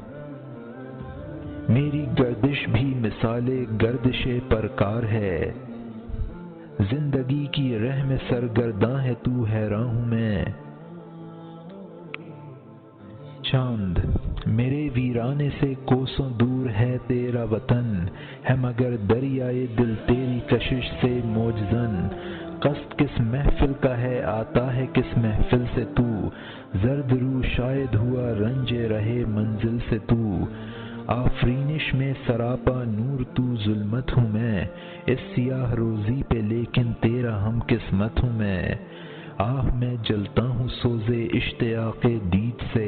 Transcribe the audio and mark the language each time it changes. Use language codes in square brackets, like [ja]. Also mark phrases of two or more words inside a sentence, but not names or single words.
[ur] میری گردش بھی مثال گردش پرکار ہے، زندگی کی رہ میں سرگرداں ہے تو حیراں ہوں میں، چاند میرے ویرانے سے کوسوں دور ہے تیرا وطن، ہے مگر دریائے دل تیری کشش سے موج زن، قصد کس محفل کا ہے آتا ہے کس محفل سے تو، زرد رو شاید ہوا رنج رہے منزل سے تو، آفرینش میں سراپا نور تو ظلمت ہوں میں، اس سیاہ روزی پہ لیکن تیرا ہم قسمت ہوں میں، آہ میں جلتا ہوں سوزے اشتیاق دید سے،